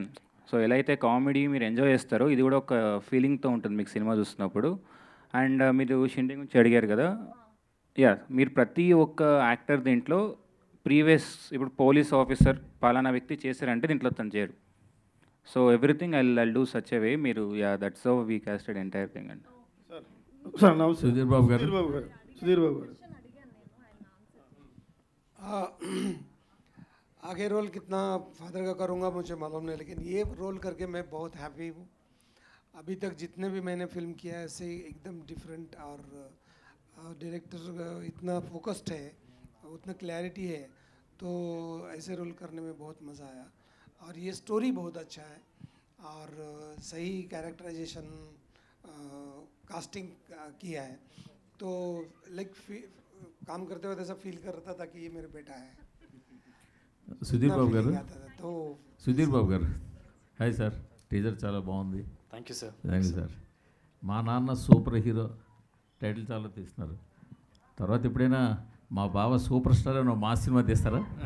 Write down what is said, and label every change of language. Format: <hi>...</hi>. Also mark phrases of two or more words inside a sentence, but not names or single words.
<te>సో ఎలా అయితే కామెడీ మీరు ఎంజాయ్ చేస్తారో ఇది కూడా ఒక ఫీలింగ్తో ఉంటుంది మీకు సినిమా చూస్తున్నప్పుడు. అండ్ మీరు షిండే గురించి అడిగారు కదా, యా, మీరు ప్రతి ఒక్క యాక్టర్ దీంట్లో ప్రీవియస్ ఇప్పుడు పోలీస్ ఆఫీసర్ పలానా వ్యక్తి చేశారంటే దీంట్లో తను చేయరు.</te> <en>So everything I do such a way. మీరు ya that's how we casted entire thing అండి.</en> <te>సార్ నమస్తే. సుధీర్ బాబు గారు.</te> <hi>आगे रोल कितना फादर का करूँगा मुझे मालूम नहीं, लेकिन ये रोल करके मैं बहुत हैप्पी हूँ. अभी तक जितने भी मैंने फिल्म किया है ऐसे एकदम डिफरेंट, और डायरेक्टर इतना फोकस्ड है, उतना क्लैरिटी है, तो ऐसे रोल करने में बहुत मज़ा आया. और ये स्टोरी बहुत अच्छा है, और सही</hi> <en>characterization casting</en> <hi>किया है, तो लाइक काम करते वक्त ऐसा फील कर रहा था कि ये मेरा बेटा है.</hi> <te>సుధీర్ బాబు గారు,</te> <hi>तो</hi> <te>సుధీర్ బాబు గారు,</te> <en>Hi sir.</en> <te>టీజర్ చాలా బాగుంది.</te> <en>Thank you sir. Thank you sir.</en> <te>మా నాన్న సూపర్ హీరో టైటిల్ చాలా తీస్తున్నారు. తర్వాత ఎప్పుడైనా మా బావ సూపర్ స్టార్ అని మా సినిమా తీస్తారా?</te>